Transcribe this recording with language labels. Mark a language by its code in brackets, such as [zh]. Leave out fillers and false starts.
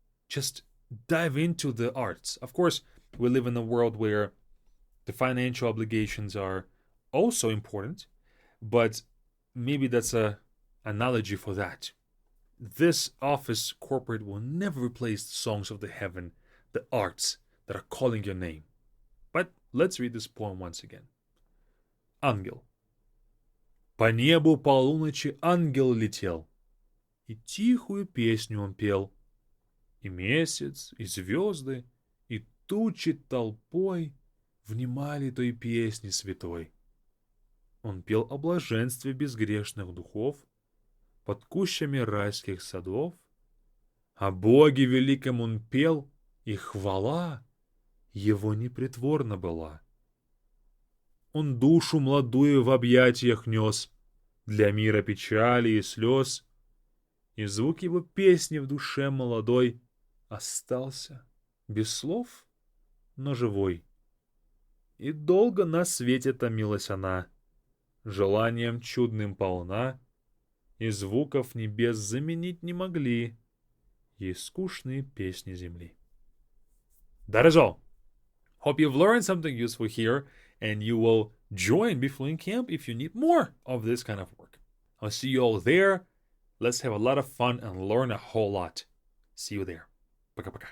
[en] Just dive into the arts. Of course, we live in a world where the financial obligations are also important, but maybe that's a analogy for that. This office corporate will never replace the songs of the heaven, the arts that are calling your name. But let's read this poem once again. [ru] Ангел. По небу полуночи ангел летел, и тихую песню он пел. И месяц, и звезды, и тучи толпой внимали той песни святой. Он пел о блаженстве безгрешных духов под кущами райских садов. О Боге великом он пел, и хвала его непритворна была. Он душу младую в объятиях нес, для мира печали и слез, и звук его песни в душе молодой остался без слов, но живой. И долго на свете томилась она, желанием чудным полна, и звуков небес заменить не могли ей скучные песни земли. [en] That is all. Hope you've learned something useful here, and you will join Be Fluent Camp if you need more of this kind of work. I'll see you all there. Let's have a lot of fun and learn a whole lot. See you there. [ru] Пока-пока.